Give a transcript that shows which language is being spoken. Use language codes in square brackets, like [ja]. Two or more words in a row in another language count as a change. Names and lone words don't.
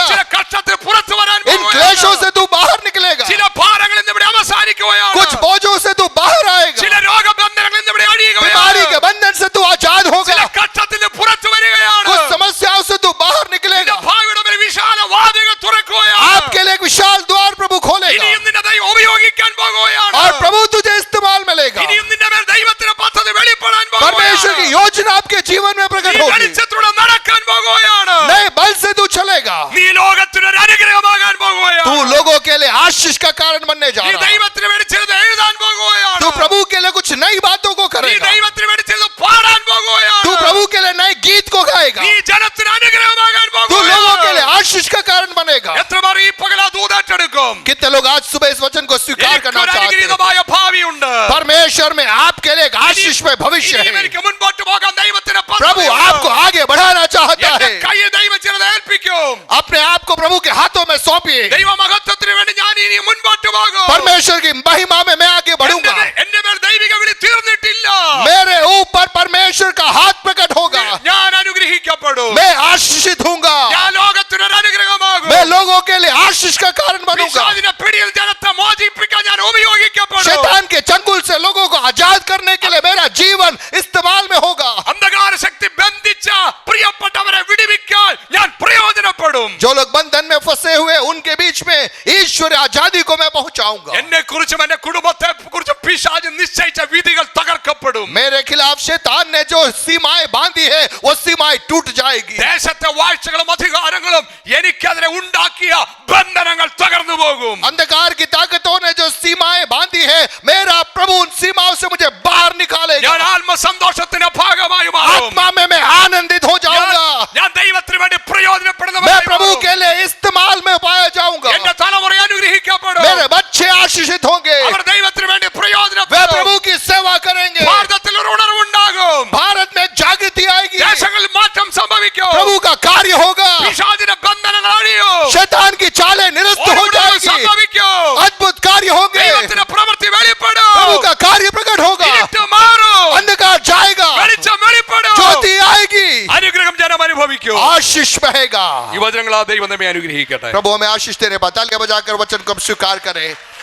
[ml] ചില കഷ്ടത്തിൽ പുറത്തു വരാൻ [hi] इन क्लेशों [ml] പോകുകയാണ്. [hi] से तू बाहर निकलेगा. [ml] ചില ഭാരങ്ങളിൽ നിന്ന് ഇവിടെ അവസാനിക്കുകയാണ്. [hi] कुछ बोझों से तू बाहर आएगा. [ml] ചില രോഗബന്ധനങ്ങളിൽ നിന്ന് ഇവിടെ [hi] बीमारी के [ml] അഴിയുകയാണ്. [hi] बंधन से तू आजाद [ml] ചില [hi] होगा. [ml] കഷ്ടത്തിൽ നിന്ന് പുറത്തു വരികയാണ്. [hi] कुछ समस्याओं से तू बाहर [ml] നിന്റെ [hi] निकलेगा. [ml] ഭാവിയുടെ മേൽ വിശാല വാതിലുകൾ തുറക്കുകയാണ്. [hi] आपके लिए एक विशाल द्वार प्रभु खोलेगा. [ml] ഇനിയും നിന്നെ ദൈവം ഉപയോഗിക്കാൻ പോകുകയാണ്. [hi] और प्रभु तुझे इस्तेमाल में लेगा. [ml] ഇനിയും നിന്റെ മേൽ ദൈവത്തിന്റെ പദ്ധതി വെളിപ്പെടാൻ [hi] परमेश्वर की [ml] പോകുകയാണ്. [hi] योजना आपके जीवन में [ml] നീ [hi] प्रकट होगी. [ml] വെളിച്ചത്തിലൂടെ നടക്കാൻ പോകുകയാണ്. [hi] नए बल से तू चलेगा. [ml] നീ ലോകത്തിനൊരു അനുഗ്രഹമാകാൻ [hi] तू [ml] പോകുകയാണ്. [hi] लोगों के लिए आशीष का कारण बनने जा [ml] നീ [hi] रहा है. [ml] ദൈവത്തിന് വേണ്ടി ചിലത് എഴുതാൻ പോകുകയാണ്. [hi] तू प्रभु के लिए कुछ नई बातों को [ml] നീ [hi] करेगा. [ml] ദൈവത്തിന് വേണ്ടി ചിലത് പാടാൻ പോകുകയാണ്. [hi] तू प्रभु के लिए नए गीत को गाएगा. [ml] നീ ജനത്തിന് അനുഗ്രഹമാകാൻ [hi] तू लोगों के लिए [ml] പോകുകയാണ്. [hi] आशीष का कारण बनेगा. [ml] എത്ര പേർ ഈ പകൽ ആ ദൂതേറ്റെടുക്കും? [hi] कितने लोग आज सुबह इस वचन को स्वीकार करना [ml] എനിക്കൊരു [hi] चाहते हैं? [ml] അനുഗ്രഹീതമായ ഭാവിയുണ്ട്. [hi] परमेश्वर में आपके लिए एक आशीष में भविष्य [ml] ഇനിയും [hi] है. [ml] എനിക്ക് മുൻപോട്ട് പോകാൻ ദൈവത്തിന്റെ [hi] प्रभु आपको आगे बढ़ाना चाहता [ml] എന്റെ [hi] है. [ml] കയ്യിൽ ദൈവം ചിലത് ഏൽപ്പിക്കും. [hi] अपने आप को प्रभु के हाथों में सौंपिए. [ml] ദൈവ മഹത്വത്തിന് വേണ്ടി ഞാൻ ഇനി മുൻപോട്ട് പോകും. [hi] परमेश्वर की महिमा में मैं आगे बढ़ूंगा. [ml] എന്റെ മേൽ ദൈവിക വിളി തീർന്നിട്ടില്ല. [hi] मेरे ऊपर परमेश्वर का हाथ प्रकट होगा. [ml] ഞാൻ അനുഗ്രഹിക്കപ്പെടും. [hi] मैं आशीषित हूंगा. [ml] ഞാൻ ലോകത്തിനൊരു അനുഗ്രഹമാകും. [hi] मैं लोगों के लिए आशीष का कारण बनूंगा. [ml] പിശാചിന്റെ പിടിയിൽ ജനത്തെ മോചിപ്പിക്കാൻ ഞാൻ ഉപയോഗിക്കപ്പെടും. [hi] शैतान के चंगुल से लोगों को आजाद करने के लिए मेरा जीवन इस्तेमाल में होगा. [ml] അന്ധകാര ശക്തി ബന്ധിച്ച പ്രിയപ്പെട്ടവരെ വിടുവിക്കാൻ ഞാൻ പ്രയോജനപ്പെടും. [hi] जो लोग बंधन में फंसे हुए उनके बीच में ईश्वर आजादी को मैं पहुंचा पहुंचाऊंगा। [ml] എന്നെ കുറിച്ചും എന്റെ കുടുംബത്തെ കുറിച്ചും പിശാച് നിശ്ചയിച്ച വിധികൾ തകർക്കപ്പെടും. [hi] मेरे खिलाफ शैतान ने जो सीमाएं बांधी है वो सीमाएं टूट जाएगी। [ml] ദേശത്തെ വാഴ്ചകളും അധികാരങ്ങളും എനിക്കെതിരെ ഉണ്ടാക്കിയ ബന്ധനങ്ങൾ തകർന്നു പോകും. [hi] अंधकार की ताकतों ने जो सीमाएं बांधी है मेरा प्रभु उन सीमाओं से मुझे बाहर निकालेगा। [ml] ഞാൻ ആത്മസന്തോഷത്തിന്റെ ഭാഗമായി മാറും. [hi] आत्मा में मैं आनंदित हो जाऊंगा। [ml] ഞാൻ ദൈവത്തിന് വേണ്ടി [hi] मैं [ml] പ്രയോജനപ്പെടുന്നവനായി [hi] प्रभु [ml] മാറും. [hi] के लिए इस्तेमाल में पाया जाऊंगा। [ml] എന്റെ തലമുറ അനുഗ്രഹിക്കപ്പെടും. [hi] मेरे बच्चे आशीषित होंगे। [ml] അവർ ദൈവത്തിന് വേണ്ടി [hi] वे [ml] പ്രയോജനപ്പെടും. [hi] प्रभु की सेवा करेंगे। [ml] ഭാരതത്തിൽ ഒരു ഉണർവുണ്ടാകും. [hi] भारत में जागृति आएगी। [ml] ദേശങ്ങളിൽ മാറ്റം സംഭവിക്കും. [hi] प्रभु का कार्य होगा। [ml] പിശാചിന്റെ ബന്ധനങ്ങൾ അഴിയും. [hi] शैतान की चालें निरस्त [ml] ഒരു [hi] हो [ml] ഉണർവ് [hi] जाएगी। [ml] സംഭവിക്കും. [hi] अद्भुत कार्य होंगे। [ml] ദൈവത്തിന്റെ പ്രവൃത്തി വെളിപ്പെടും. [hi] प्रभु का कार्य प्रकट होगा। [ml] ഇരുട്ട് മാറും. [hi] अंधकार जाएगा। [ml] വെളിച്ചം വെളിപ്പെടും. [hi] ज्योति आएगी। [ml] അനുഗ്രഹം ജനം അനുഭവിക്കും. [hi] आशीष बहेगा। [ml] ഈ വചനങ്ങൾ ആ ദൈവം നമ്മെ അനുഗ്രഹിക്കട്ടെ. [hi] प्रभु हमें आशीष दे रहे। तालियां बजाकर वचन को हम स्वीकार करें।